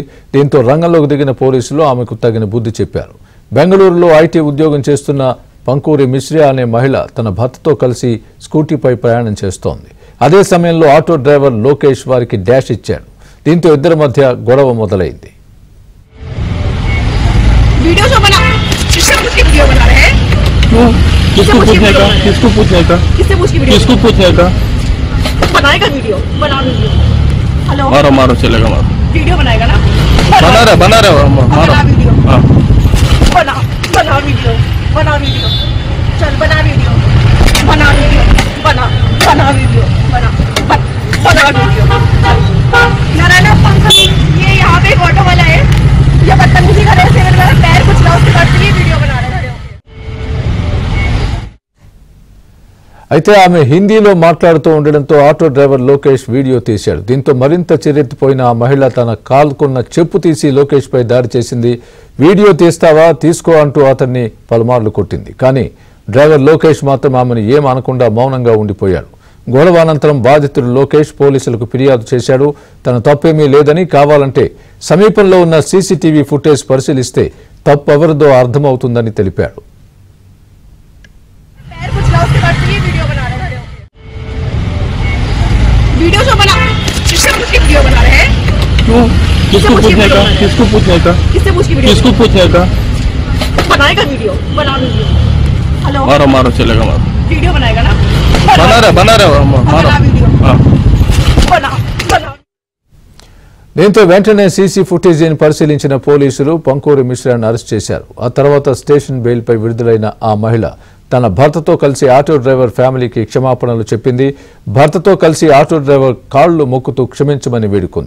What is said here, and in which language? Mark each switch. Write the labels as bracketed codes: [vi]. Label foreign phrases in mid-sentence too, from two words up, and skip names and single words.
[te] దీంతో రంగంలోకి దిగిన పోలీసులు ఆమెకు తగిన బుద్ధి చెప్పారు. బెంగళూరులో ఐటీ ఉద్యోగం చేస్తున్న పంకూరి మిశ్రా అనే మహిళ తన భర్తతో కలిసి స్కూటీపై ప్రయాణం చేస్తోంది. అదే సమయంలో [en] auto driver [te] లోకేష్ వారికి డాష్ ఇచ్చాడు. దీంతో ఇద్దరి మధ్య గొడవ మొదలైంది. [hi] वीडियो बना रहे हैं क्यों? किसको पूछने का? किसको पूछने का? किससे पूछ के वीडियो? किसको पूछने का? बनाएगा वीडियो, बना वीडियो। हेलो मारो मारो चलेगा मारो। वीडियो बनाएगा ना? बना रहा मारो वीडियो। हाँ बना वीडियो चल बना वीडियो बना वीडियो नारायण पंकज ये यहाँ पे एक ऑटो वाला है, ये बदतमीजी कर रहे हैं, मेरा पैर कुछ ना उसके बाद ये वीडियो बना रहे हैं। [te] అయితే ఆమె హిందీలో మాట్లాడుతూ ఉండడంతో [en] auto driver [te] లోకేష్ వీడియో తీశాడు. దీంతో మరింత చిరెత్తిపోయిన ఆ మహిళ తన కాల్కున్న చెప్పు తీసి లోకేష్ పై దాడి చేసింది. వీడియో తీస్తావా తీసుకో అంటూ అతన్ని పలుమార్లు కొట్టింది. కానీ డ్రైవర్ లోకేష్ మాత్రం ఆమెను ఏం అనకుండా మౌనంగా ఉండిపోయాడు. గొడవ అనంతరం బాధితుడు లోకేష్ పోలీసులకు ఫిర్యాదు చేశాడు. తన తప్పేమీ లేదని, కావాలంటే సమీపంలో ఉన్న [en] CCTV footage [te] పరిశీలిస్తే తప్పు ఎవరిదో అర్థమవుతుందని తెలిపాడు. [hi] वीडियो जो बना वीडियो बना रहे हैं क्यों? किसको पूछने का? किसको पूछने का? किससे पूछ के वीडियो? किसको पूछने का? बनाएगा वीडियो, बना वीडियो। हेलो मारो मारो चलेगा मारो। वीडियो बनाएगा ना? बना रहा मारो वीडियो। हाँ बना [te] దీంతో వెంటనే [en] CC footage [te] పరిశీలించిన పోలీసులు పంకూరి మిశ్రాను అరెస్ట్ చేశారు. ఆ తర్వాత [en] station bail [te] విడుదలైన ఆ మహిళ తన భర్తతో కలిసి [en] auto driver family [te] క్షమాపణలు చెప్పింది. భర్తతో కలిసి [en] auto driver [te] కాళ్లు మొక్కుతూ క్షమించమని వేడుకుంది.